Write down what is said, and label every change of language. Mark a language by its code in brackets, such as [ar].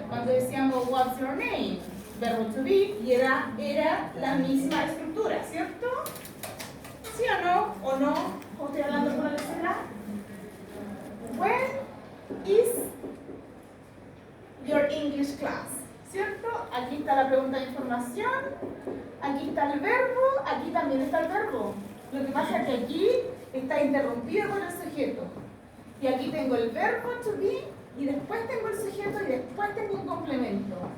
[es] Cuando decíamos [en] what's your name, [es] verbo to be, y era la misma estructura, ¿cierto? ¿Sí o no? ¿O no? ¿O estoy hablando por el celular? [en] Where is your English class? [es] ¿Cierto? Aquí está la pregunta de información, aquí está el verbo, aquí también está el verbo. Lo que pasa es que aquí está interrumpido por el sujeto. Y aquí tengo el verbo to be, y después tengo el sujeto, y después tengo un complemento.